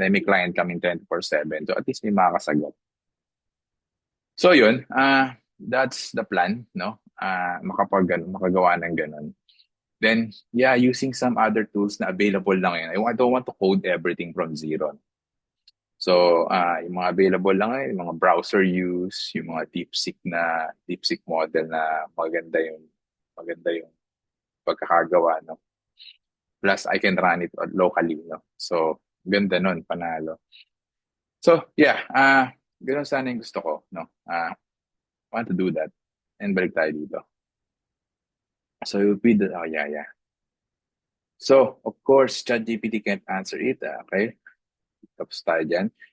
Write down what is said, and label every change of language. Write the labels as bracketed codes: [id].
[tl] Ay may client kaming 24/7. So at least may makakasagot. So yun, [en] that's the plan, [tl] no? Makagawa ng ganun. [en] Then, yeah, using some other tools [tl] na available lang yun. [en] I don't want to code everything from zero. [tl] So, yung mga available lang yung mga browser use, yung mga DeepSeek model na maganda yung pagkakagawa, no? [en] Plus, I can run it locally, no? [tl] So, ganda nun, panalo. So, yeah, ganun sana yung gusto ko, no? [en] Want to do that. [tl] And balik tayo dito. [en] So, it would be yeah. So, of course, ChatGPT can't answer it, okay? [tl] Tapos tayo dyan.